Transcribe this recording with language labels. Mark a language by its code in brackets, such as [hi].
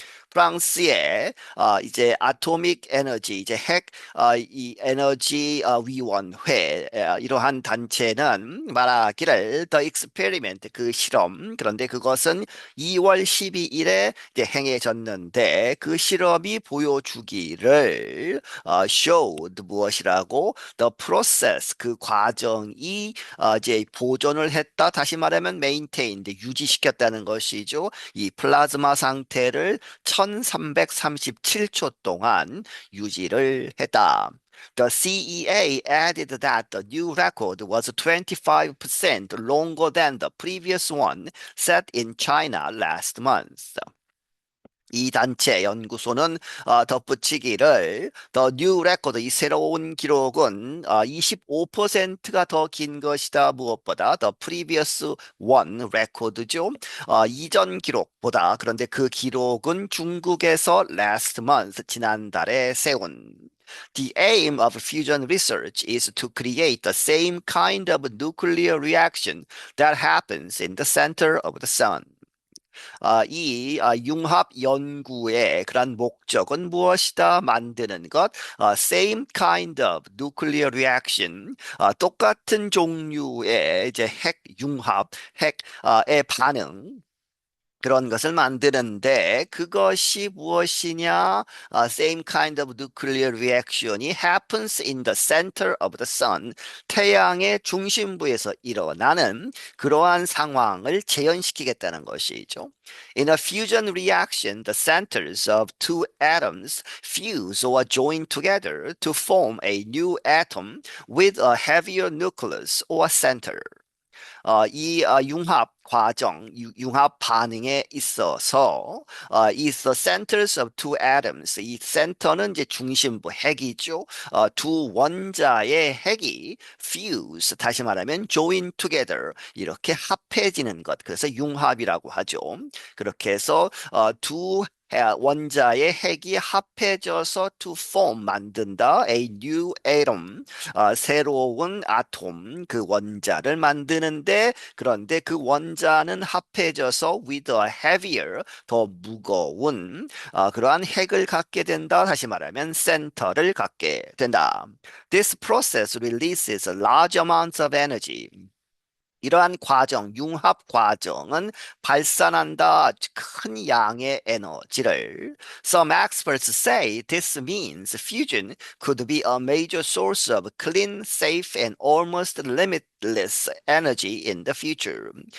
[ko] 프랑스의 이제 아토믹 에너지 이제 핵 이 에너지 위원회 이러한 단체는 말하기를 [en] the experiment [ko] 그 실험 그런데 그것은 2월 12일에 이제 행해졌는데 그 실험이 보여주기를 showed 무엇이라고 [en] the process [ko] 그 과정이 이제 보존을 했다 다시 말하면 maintained 유지시켰다는 것이죠. 이 플라즈마 상태를 1337초 동안 유지를 했다. [en] The CEA added that the new record was 25% longer than the previous one set in China last month. [ko] 이 단체 연구소는 덧붙이기를 [en] The New Record [ko] 이 새로운 기록은 25%가 더 긴 것이다. 무엇보다 [en] The Previous One Record죠. [ko] 이전 기록보다 그런데 그 기록은 중국에서 last month 지난달에 세운 [en] The aim of fusion research is to create the same kind of nuclear reaction that happens in the center of the sun. [ko] 이 융합 연구의 그런 목적은 무엇이다? 만드는 것, [en] same kind of nuclear reaction, [ko] 똑같은 종류의 이제 핵 융합, 핵의 반응. 그런 것을 만드는데 그것이 무엇이냐? [en] Same kind of nuclear reaction이 happens in the center of the sun. [ko] 태양의 중심부에서 일어나는 그러한 상황을 재현시키겠다는 것이죠. [en] In a fusion reaction, the centers of two atoms fuse or join together to form a new atom with a heavier nucleus or center. [ko] 이 융합 과정, 융합 반응에 있어서 이 [en] the centers of two atoms, [ko] 이 센터는 이제 중심부 핵이죠. 두 원자의 핵이 fuse, 다시 말하면 [en] join together [ko] 이렇게 합해지는 것. 그래서 융합이라고 하죠. 그렇게 해서 두 원자의 핵이 합해져서 [en] to form [ko] 만든다. [en] A new atom [ko] 새로운 아톰 그 원자를 만드는데 그런데 그 원자는 합해져서 [en] with a heavier [ko] 더 무거운 그러한 핵을 갖게 된다. 다시 말하면 센터를 갖게 된다. [en] This process releases large amounts of energy. [ko] 이러한 과정, 융합 과정은 발산한다 큰 양의 에너지를. [en] Some experts say this means fusion could be a major source of clean, safe, and almost limitless energy in the future.